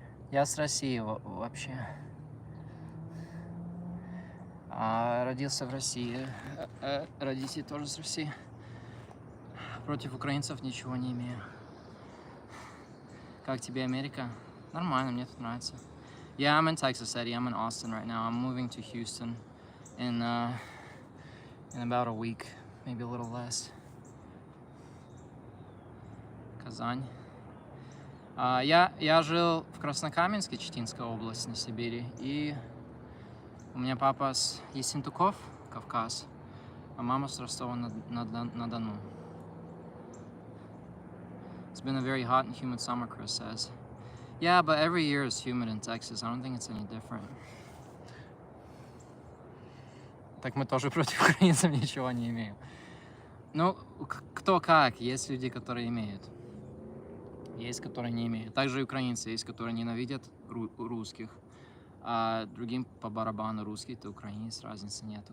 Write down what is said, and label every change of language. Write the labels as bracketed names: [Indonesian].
[Russian] Я с России вообще. Родился в России. Родители тоже с России. Против украинцев ничего не имею. Как тебе Америка? Нормально, мне тут нравится. [English] Yeah, I'm in Texas, Eddie. I'm in Austin right now. I'm moving to Houston in about a week, maybe a little less. [Russian] Казань. Я жил в Краснокаменске, Читинская область, на Сибири, и у меня папа с Ессентуков, Кавказ, а мама с Ростова-на-Дону. [English] It's been a very hot and humid summer, Chris says. Yeah, but every year is humid in Texas. I don't think it's any different. [Russian] Так мы тоже против украинцев ничего не имеем. Ну, кто как. Есть люди, которые имеют. Есть, которые не имеют. Также и украинцы есть, которые ненавидят русских. А другим по барабану русский, то украинец, разницы нету.